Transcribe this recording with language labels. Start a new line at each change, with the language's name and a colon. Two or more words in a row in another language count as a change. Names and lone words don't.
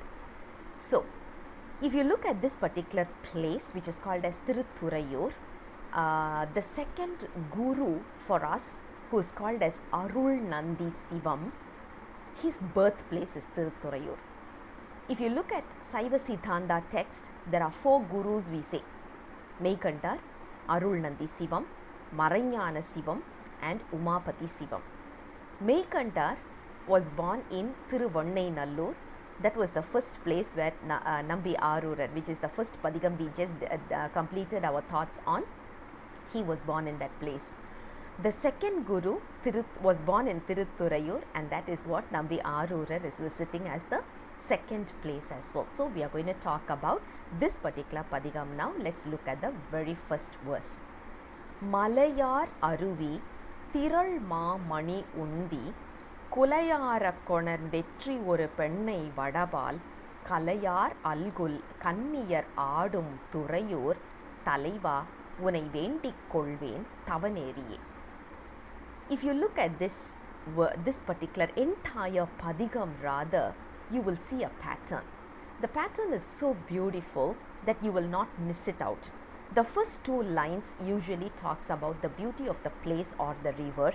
English: So, if you look at this particular place, which is called as Thuraiyoor, the second guru for us, who is called as Arul Nandi Sivam, his birthplace is Thuraiyoor. If you look at Saiva Siddhanta text, there are 4 gurus we say: Meikantar, Arul Nandi Sivam, Marainyana Sivam, and Umapati Sivam. Meikantar was born in Thiruvannai. That was the first place where Nambi Aroorar, which is the first padigam we just completed our thoughts on, he was born in that place. The second guru was born in Thuraiyoor, and that is what Nambi Aroorar is visiting as the second place as well. So we are going to talk about this particular padigam now. Let's look at the very first verse.
Tamil: மலையார் அருவி திரள் மாமணி உந்தி குலையார கொணர்ந்து ஒரு பெண்ணை வடபால் கலையார் அல்குல் கன்னியர் ஆடும் துறையூர் தலைவா உனை வேண்டி கொள்வேன் தவ நெறியே.
English: If you look at this particular entire padigam, rather, you will see a pattern. The pattern is so beautiful that you will not miss it out. The first 2 lines usually talks about the beauty of the place or the river.